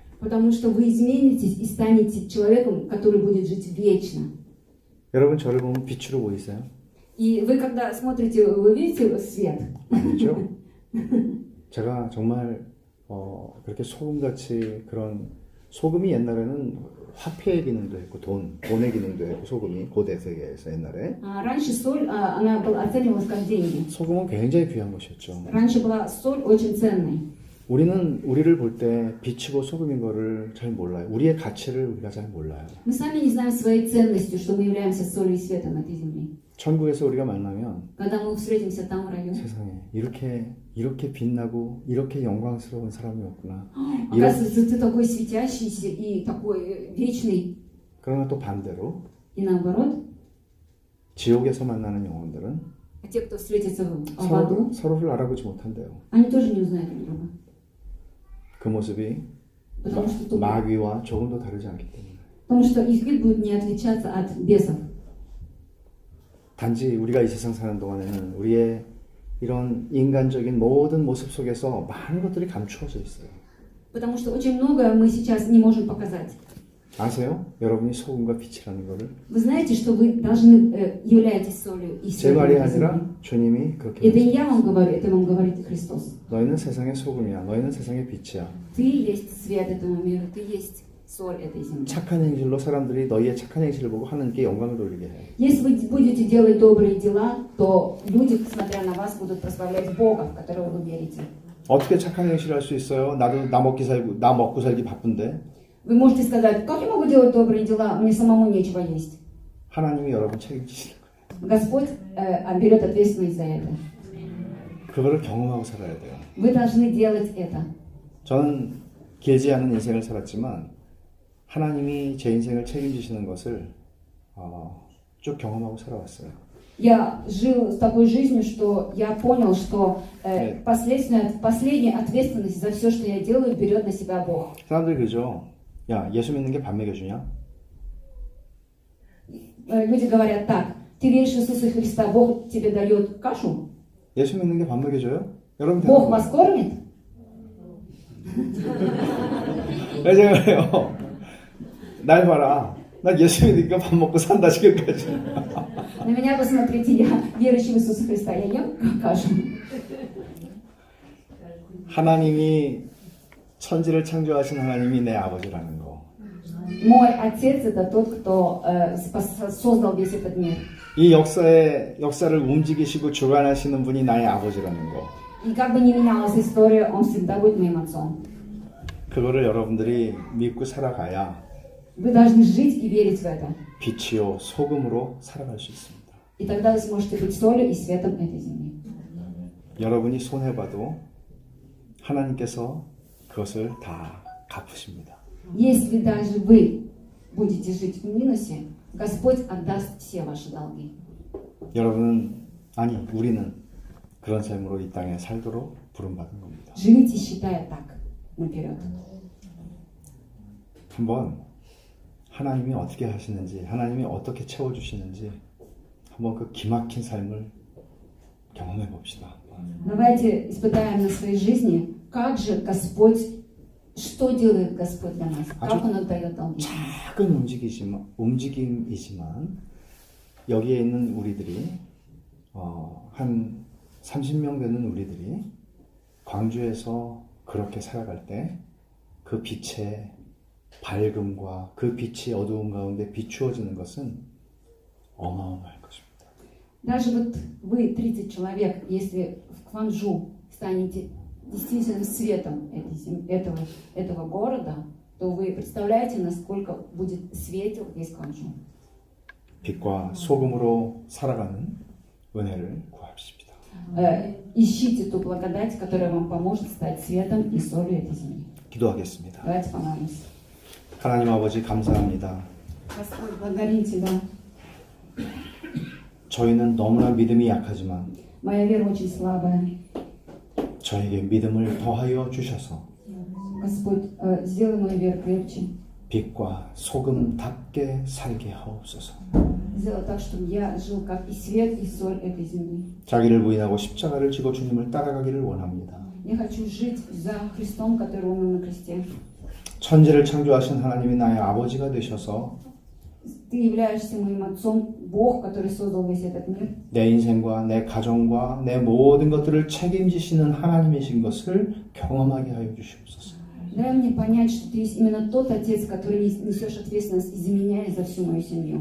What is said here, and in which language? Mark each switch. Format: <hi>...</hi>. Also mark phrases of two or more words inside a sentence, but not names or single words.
<ru>Потому что вы изменитесь и станете человеком, который будет жить вечно.</ru> <ko>여러분 저를 보면 빛으로 보이세요?</ko> <ru>И вы, когда смотрите, вы видите свет?</ru> <ko>아니죠? 제가 정말 그렇게 소금같이 그런 소금이 옛날에는 화폐의 기능도 했고 돈의 기능도 했고 소금이 고대 세계에서 옛날에</ko> <ru>Раньше соль, она оценивалась как деньги.</ru> <ko>소금은 굉장히 귀한 것이었죠.</ko> <ru>Раньше была соль очень ценной.</ru> <ko>우리는 우리를 볼 때 빛이고 소금인 거를 잘 몰라요. 우리의 가치를 우리가 잘 몰라요.</ko> <ru>Мы сами не знаем своей ценностью, что мы являемся солью и светом этой земли.</ru> <ko>천국에서 우리가 만나면</ko> <ru>Когда мы встретимся там в раю,</ru> <ko>세상에 이렇게 빛나고 이렇게 영광스러운 사람이 없구나.</ko> <ru>оказывается, ты такой светящийся и такой вечный.</ru> <ko>그러나 또 반대로</ko> <ru>И наоборот,</ru> <ko>지옥에서 만나는 영혼들은</ko> <ru>а те, кто встретится в аду,</ru> <ko>서로를 알아보지 못한대요.</ko> <ru>они тоже не узнают друг друга.</ru> <ko>그 모습이</ko> <ru>Потому что,</ru> <ko>마귀와 조금도 다르지 않기 때문에.</ko> <ru>потому что их вид будет не отличаться от бесов.</ru> <ko>단지 우리가 이 세상 사는 동안에는 우리의 이런 인간적인 모든 모습 속에서 많은 것들이 감추어져 있어요.</ko> <ru>Потому что очень многое мы сейчас не можем показать.</ru> <ko>아세요? 여러분이 소금과 빛이라는 거를.</ko> <ru>Вы знаете, что вы должны являетесь солью и</ru> <ko>제</ko> <ru>светом</ru> <ko>말이</ko> <ru>этой земли.</ru> <ko>아니라 주님이 그렇게</ko> <ru>Это не</ru> <ko>말씀하셨어요.</ko> <ru>я вам говорю, это вам говорит Христос.</ru> <ko>너희는 세상의 소금이야. 너희는 세상의 빛이야.</ko> <ru>Ты есть свет этому миру, ты есть соль этой земли.</ru> <ko>착한 행실로 사람들이 너희의 착한 행실을 보고 하나님께 영광을 돌리게 해.</ko> <ru>Если вы будете делать добрые дела, то люди, смотря на вас, будут прославлять Бога, в которого вы верите.</ru> <ko>어떻게 착한 행실을 할 수 있어요? 나도 나 먹고 살기 바쁜데.</ko> <ru>Вы можете сказать, как я могу делать добрые дела, мне самому нечего есть.</ru> <ko>하나님이 여러분 책임지시는 거예요.</ko> <ru>Господь берет ответственность за это.</ru> <ko>그거를 경험하고 살아야 돼요.</ko> <ru>Вы должны делать это.</ru> <ko>저는 길지 않은 인생을 살았지만 하나님이 제 인생을 책임지시는 것을 쭉 경험하고 살아왔어요.</ko> <ru>Я жил с такой жизнью, что я понял, что последняя ответственность за все, что я делаю, берет на себя Бог.</ru> <ko>사람들이 그러죠. 야, 예수 믿는 게 밥 먹여주냐?</ko> <ru>Люди говорят так, ты веришь в Иисуса Христа, Бог тебе дает кашу?</ru> <ko>예수 믿는 게 밥 먹여줘요? 여러분</ko> <ru>Бог вас кормит?</ru> <ko>왜 제가 그래요? 날 봐라. 나 예수 믿으니까 밥 먹고 산다 지금까지.</ko> <ru>На меня посмотрите, я верующий в Иисуса Христа, я ем кашу.</ru> <ko>하나님이 천지를 창조하신 하나님이 내 아버지라는 거.</ko> <ru>Мой отец это тот, кто создал весь этот мир.</ru> <ko>이 역사를 움직이시고 주관하시는 분이 나의 아버지라는 거.</ko> <ru>И как бы ни менялась история, он всегда будет моим отцом.</ru> <ko>그거를 여러분들이 믿고 살아가야</ko> <ru>Вы должны жить и верить в это.</ru> <ko>빛이요 소금으로 살아갈 수 있습니다.</ko> <ru>И тогда вы сможете быть солью и светом этой земли.</ru> <ko>여러분이 손해봐도 하나님께서 그것을 다 갚으십니다.</ko> <ru>Если даже вы будете жить в минусе, Господь отдаст все ваши долги.</ru> <ko>우리는 그런 삶으로 이 땅에 살도록 부름받은 겁니다.</ko> <ru>Живите, считая так наперед.</ru> <ko>한번 하나님이 어떻게 하시는지, 하나님이 어떻게 채워주시는지 한번 그 기막힌 삶을 경험해 봅시다.</ko> <ru>Давайте испытаем на своей жизни, как же Господь, что делает Господь для нас, как Он отдает долги.</ru> <ko>작은 움직임이지만 여기에 있는 우리들이 한 30명 되는 우리들이 광주에서 그렇게 살아갈 때 그 빛의 밝음과 그 빛이 어두운 가운데 비추어지는 것은 어마어마할 것입니다.</ko> <ru>Даже вот вы, 30 человек, если в Кванджу станете действительно светом этого города, то вы представляете, насколько будет светел весь Кванджу.</ru> <ko>빛과 소금으로 살아가는 은혜를 구합시다.</ko> <ru>Ищите ту благодать, которая вам поможет стать светом и солью этой земли.</ru> <ko>기도하겠습니다.</ko> <ru>Давайте помолимся.</ru> <ko>하나님 아버지 감사합니다.</ko> <ru>Господь, благодарим Тебя.</ru> <ko>저희는 너무나 믿음이 약하지만</ko> <ru>Моя вера очень слабая.</ru> <ko>저에게 믿음을 더하여 주셔서</ko> <ru>Господь, сделай мою веру крепче.</ru> <ko>빛과 소금답게 살게 하옵소서.</ko> <ru>Сделай так, чтобы я жил как и свет, и соль этой земли.</ru> <ko>자기를 부인하고 십자가를 지고 주님을 따라가기를 원합니다.</ko> <ru>Я хочу жить за Христом, который умер на кресте.</ru> <ko>천지를 창조하신 하나님이 나의 아버지가 되셔서</ko> <ru>Ты являешься моим отцом, Бог, который создал весь этот мир.</ru> <ko>내 ин생과 내 가정과 내 모든 것들을 책임지시는 하나님이신 것을 경험하게 하여 주시옵소서.</ko> <ru>Дай мне понять, что Ты есть именно тот Отец, который несешь ответственность и за меня, и за всю мою семью.</ru>